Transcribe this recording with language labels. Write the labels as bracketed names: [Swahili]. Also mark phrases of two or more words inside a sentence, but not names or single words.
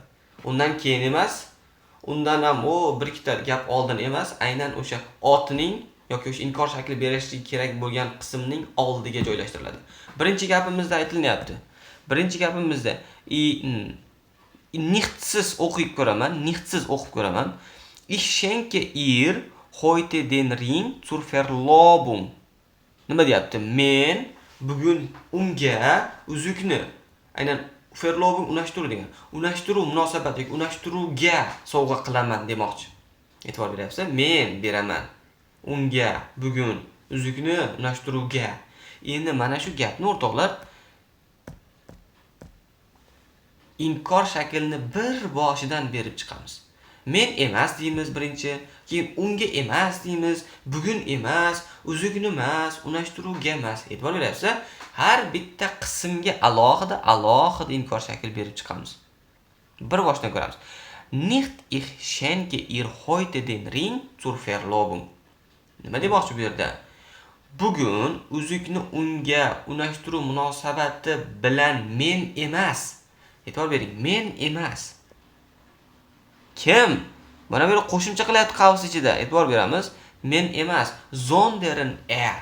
[Uzbek] Undan keyin emas, undan ham bir ikkita gap oldin emas, aynan o'sha otning yoki o'sha inkor shakli berishlik kerak bo'lgan qismning oldiga joylashtiriladi. Birinchi gapimizda aytilyapti. Birinchi gapimizda nihtsiz o'qib ko'raman. [German] Ich schenke ihr heute den Ring zur Verlobung. [Uzbek] Nima deyapti? Men bugun unga uzukni, aynan Verlobung unashtiruv degan. Unashtiruv munosabati yoki unashtiruvga sovg'a qilaman demoqchi. E'tibor beryapsiz? Men beraman unga bugun uzukni unashtiruvga. Endi mana shu gapni o'rtoqlar inkor shaklini bir boshidan berib chiqamiz. Men emas deymiz birinchi, keyin unga emas deymiz, bugun emas, uzukni emas, unashtiruvga emas. E'tibor beryapsiz? Har bitta qismga alohida inkor shakl berib chiqamiz. Bir boshdan ko'ramiz. [German] Nicht ich schenke ihr heute den Ring zur Verlobung. [Uzbek] Nima demoqchi bu yerda? Bugun uzukni unga unashtiruv munosabati bilan men emas. E'tibor bering, men emas. Kim? Mana bu qo'shimcha qilyapti qavs ichida. E'tibor beramiz. Men emas, [German] sondern er.